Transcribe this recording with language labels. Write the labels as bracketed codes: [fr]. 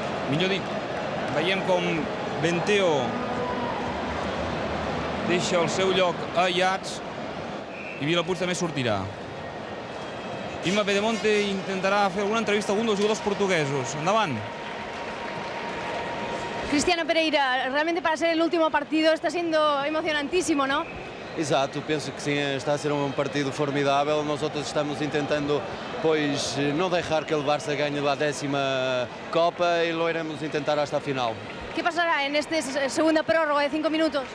[ca] Millor dit, veiem com Benteo deixa el seu lloc a Iats i Vilapuig també sortirà. Imma Pedemonte intentarà fer alguna entrevista a algun dels jugadors portuguesos. Endavant. [es] Cristiano Pereira, realmente para ser el último partido está siendo emocionantísimo, ¿no? [pt] Exato, penso que sim, está a ser um partido formidável. Nós outros estamos intentando, pois, não deixar que o Barça ganhe a 10ª Copa e [es] lo iremos intentar hasta [pt] a final. [es] ¿Qué pasará en esta segunda prórroga de 5 minutos?